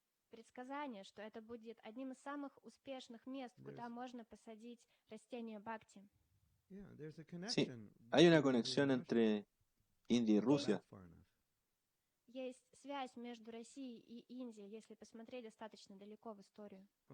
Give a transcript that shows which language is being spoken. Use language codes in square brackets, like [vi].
[ru] Предсказание, что это будет одним из самых успешных мест, куда можно посадить растения бхакти. [es] Sí, hay una conexión entre India y Rusia. [ru] Есть связь между Россией и Индией, если посмотреть достаточно далеко в историю.